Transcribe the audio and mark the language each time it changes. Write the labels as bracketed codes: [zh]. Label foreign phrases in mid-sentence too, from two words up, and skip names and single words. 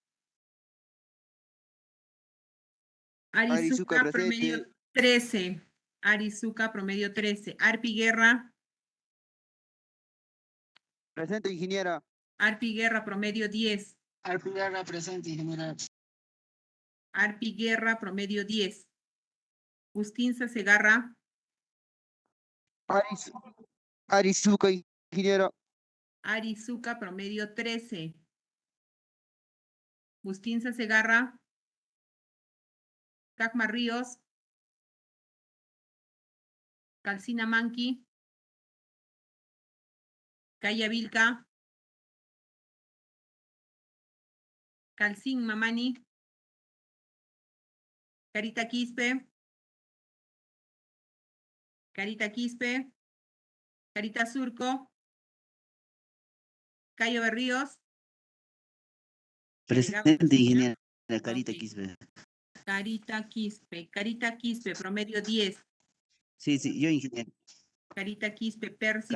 [es] Arizuka, Arizuka, promedio presente. 13. Arizuka, promedio 13. Arpi Guerra. Presente, ingeniera. Arpi Guerra, promedio 10. Alpigara presente, ingeniera. Arpi Guerra, promedio 10. Justinza Segarra. Aris- Arizuka, ingeniera. Arizuka, promedio 13. Justinza Segarra. Cacma Ríos. Calcina Manqui. Calla Vilca. Calcín Mamani. Carita Quispe. Carita Quispe. Carita Surco. Cayo Berríos. Presente, ingeniera. Carita Ok. Quispe. Carita Quispe. Carita Quispe, promedio 10. Sí, yo, ingeniera. Carita Quispe, Percy,